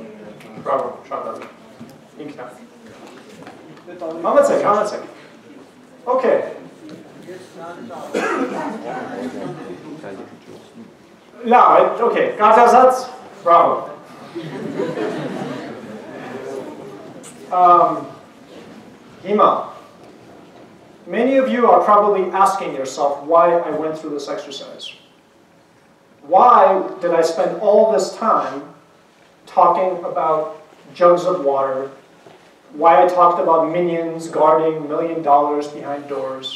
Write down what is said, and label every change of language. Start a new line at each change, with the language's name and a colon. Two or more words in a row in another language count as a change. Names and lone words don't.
Armenian: Բրավո, շատ լավ։ Ինքնա։ Համեցեք, համեցեք։ Okay։ Լավ, okay, կարգազած, բրավո։ Հիմա,
English: many of you are probably asking yourself why I went through this exercise. Why did I spend all this time talking about jugs of water? Why I talked about minions guarding $1 million behind doors?